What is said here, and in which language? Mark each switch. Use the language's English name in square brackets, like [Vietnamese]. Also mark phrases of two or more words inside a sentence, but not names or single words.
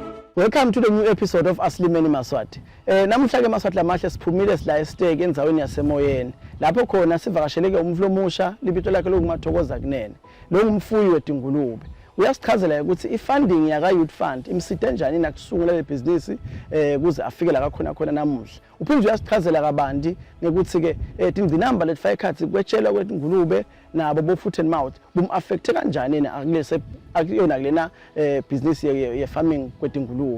[English] Welcome to the new episode of Aslimeni Maswati. [Swati] Namuhla ke Maswati lamahle siphumile sila esiteki endzaweni yasemoyeni. Lapho khona sivakasheleke umflo omusha libito lakhe lokumathokoza kunene. Lo ngumfuyi wetingulube. Uyasichazela ukuthi ifunding yaka Youth Fund imsite kanjani nakusungula le business kuze afike la khona namuhla. Uphinde uyasichazela kabanti ngekuthi ke tingcinamba letifaka ekhathi kwetshela kwetingulube nabo bo [English] foot and mouth [Swati] bum-affecte kanjani akulese akuyona kulena business ye farming kwetingulube.